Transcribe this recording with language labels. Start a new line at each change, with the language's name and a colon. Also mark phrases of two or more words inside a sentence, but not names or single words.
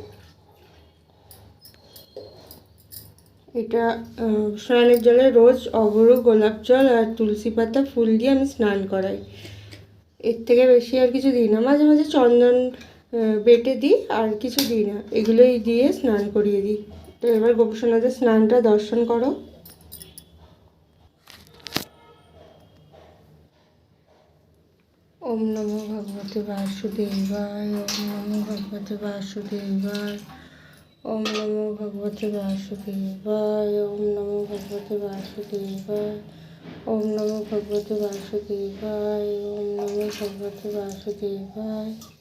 Bangla: এটা স্নানের জলে রোজ অগরু, গোলাপ জল আর তুলসী পাতা ফুল দিয়ে আমি স্নান করাই। এর থেকে বেশি আর কিছু দিই না। মাঝে মাঝে চন্দন বেটে দিই, আর কিছু দিই না, এগুলোই দিয়ে স্নান করিয়ে দিই। তো এবার গোপুসোনাদের স্নানটা দর্শন করো।
Sanskrit: ওম নমো ভগবতে বাসুদেবায়, ওম নমো ভগবতে বাসুদেবায়, ওম নমো ভগবতে বাসুদেবায়, ওম নমো ভগবতে বাসুদেবায়, ওম নমো ভগবতে বাসুদেবায়, ওম নমো ভগবতে বাসুদেবায়।